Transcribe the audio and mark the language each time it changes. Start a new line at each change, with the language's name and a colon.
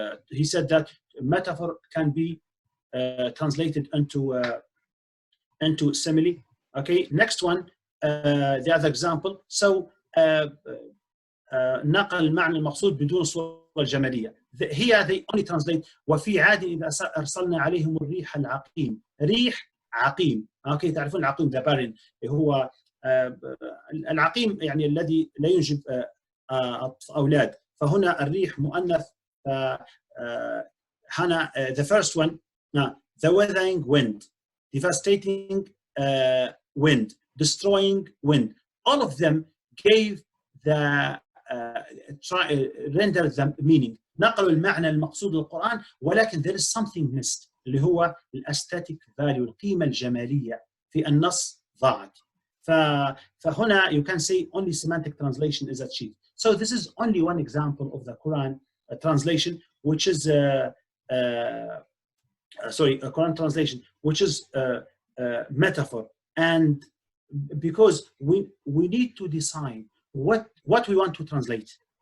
English: He said that metaphor can be translated into simile. Okay, next one, the other example. So
Arabic: نقل المعنى المقصود بدون الصورة الجمالية.
English: Here they only translate
Arabic: وفي عاد إذا أرسلنا عليهم الريح العقيم. ريح عقيم. أوكي تعرفون العقيم ده بارين هو العقيم يعني الذي لا ينجب أولاد. فهنا الريح مؤنث. هنا
English: the first one the weathering wind, devastating wind, destroying wind. All of them gave the render the meaning.
Arabic: نقلوا المعنى المقصود للقرآن ولكن
English: there is something missed
Arabic: اللي هو الاستاتيك فاليو القيمة الجمالية في النص ضاعت.
English: فهنا you can say only semantic translation is achieved. So this is only one example of the Quran translation which is a Quran translation which is metaphor, and because we need to decide what we want to translate.